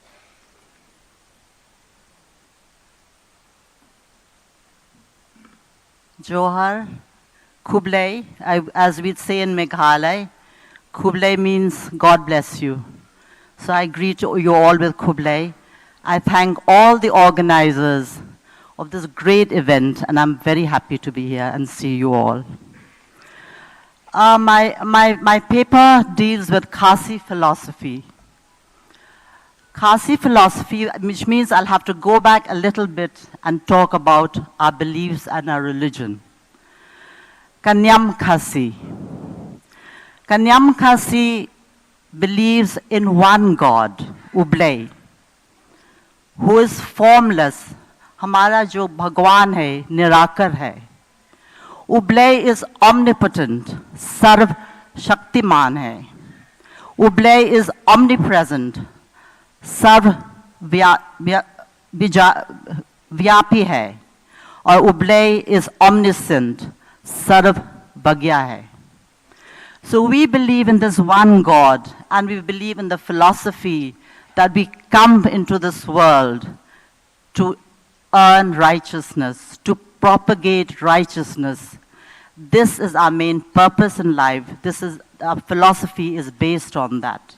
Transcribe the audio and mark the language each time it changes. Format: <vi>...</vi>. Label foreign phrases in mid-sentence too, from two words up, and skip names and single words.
<en>Johar, Kublai, as we say in Meghalaya, Kublai means God bless you. So I greet you all with Kublai. I thank all the organizers of this great event, and I'm very happy to be here and see you all. My paper deals with Khasi philosophy. Khasi philosophy, which means I'll have to go back a little bit and talk about our beliefs and our religion. Kanyam Khasi. Kanyam Khasi believes in one God, Ublay, who is formless.</en> <hi>हमारा जो भगवान है निराकर है।</hi> <en>Ublay is omnipotent,</en> <hi>सर्व शक्तिमान है।</hi> <en>Ublay is omnipresent,</en> <hi>सर्व व्यापी है।</hi> <en>और Ublay is omniscient,</en> <hi>सर्वज्ञ है।</hi> <en>So we believe in this one God, and we believe in the philosophy that we come into this world to earn righteousness, to propagate righteousness. This is our main purpose in life. Our philosophy is based on that.</en>